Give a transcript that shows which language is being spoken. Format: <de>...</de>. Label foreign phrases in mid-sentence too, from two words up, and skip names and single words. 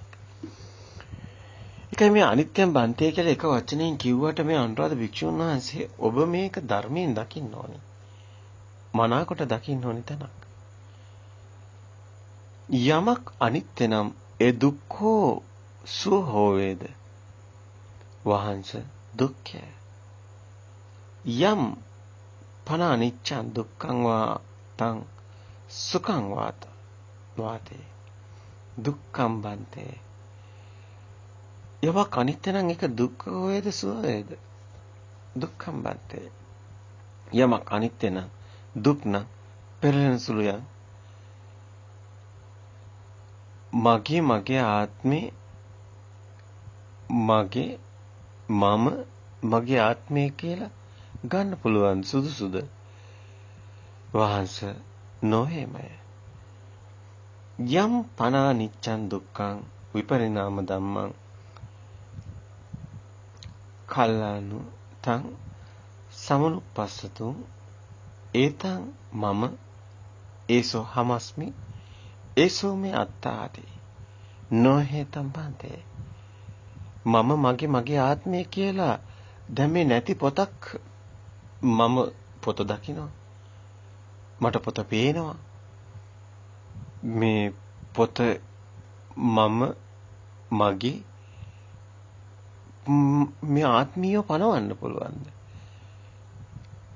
<si>ඒකයි මේ</si> <pi>අනිත්‍යම් බන්තේ</pi> <si>කියලා එක වචනයෙන් කිව්වට මේ අනුරාධ භික්ෂුන් වහන්සේ ඔබ මේක ධර්මයෙන් දකින්න ඕනේ. මනාකොට දකින්න ඕනේ තැනක්. යමක් අනිත්‍ය නම් ඒ දුක්ඛෝ සුඛ හෝවේද? වහන්ස දුක්ඛය.</si> <pi>යම් පන අනිච්චං දුක්ඛං වා තං සුඛං වාතේ දුක්ඛං බන්තේ.</pi> <si>යමක් අනිත්‍ය නම් ඒක දුක්ඛ වේද සුඛ වේද?</si> <pi>දුක්ඛං බන්තේ.</pi> <si>යමක් අනිත්‍ය නම් දුක් නම් පෙරලෙන සුළුයන් මගේ ආත්මේ මම මගේ ආත්මය කියලා ගන්න පුළුවන් සුදුසුද? වහන්ස නොවේමය.</si> <pi>යම් පනා නිච්ඡං දුක්ඛං විපරිණාම ධම්මං කල්ලානු තං සමනුපස්සතු ඒතං මම ඒසෝ හමස්මි ඒසෝ මේ අත්තාති නොහෙතම් බන්තේ.</pi> <si>මම මගේ ආත්මය කියලා දැන් මේ නැති පොතක් මම පොත දකිනවා. මට පොත පේනවා. මේ පොත මම මගේ මේ ආත්මීය පනවන්න පුළුවන්ද?</si>